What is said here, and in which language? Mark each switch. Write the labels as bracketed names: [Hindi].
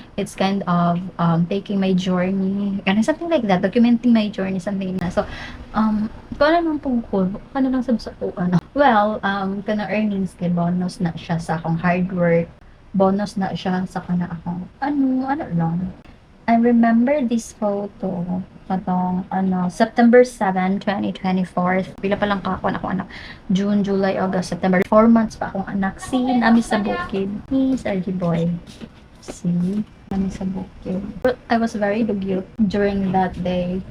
[English] It's kind of taking my journey and something like that, documenting my journey, something na. [Cebuano] So kung ano nang tungkol ano lang sa well kana earnings kay bonus na siya sa akong hard work, bonus na siya sa kana akong ano lang. [English] I remember this photo katong September 7, 2024. [Cebuano] Pila pa lang ako anak. June, July, August, September. 4 months pa akong anak. See, nami sa bukid. Ni Sergi Boy. See, nami sa bukid. [English] But I was very dugyot during that day.